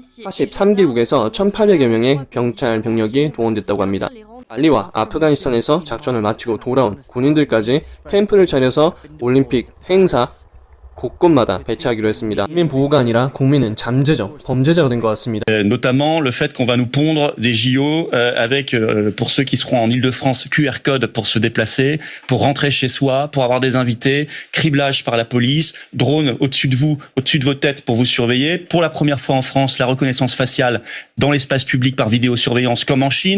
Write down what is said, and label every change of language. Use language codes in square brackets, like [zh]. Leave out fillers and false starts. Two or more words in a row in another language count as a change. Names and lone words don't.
[ko] 43개국에서 1,800여 명의 경찰 병력이 동원됐다고 합니다. 말리와 아프가니스탄에서 작전을 마치고 돌아온 군인들까지 캠프를 차려서 올림픽 행사 곳곳마다 배치하기로 했습니다. 국민 보호가 아니라 국민은 잠재적 범죄자가 된 것 같습니다. [fr] Notamment le fait qu'on va nous pondre des JO avec, pour ceux qui seront en Île-de-France, QR code pour se déplacer, pour rentrer chez soi, pour avoir des invités, criblage par la police, drone au-dessus de vous, au-dessus de vos têtes pour vous surveiller. Pour la première fois en France, la reconnaissance faciale dans l'espace public par vidéosurveillance comme en Chine.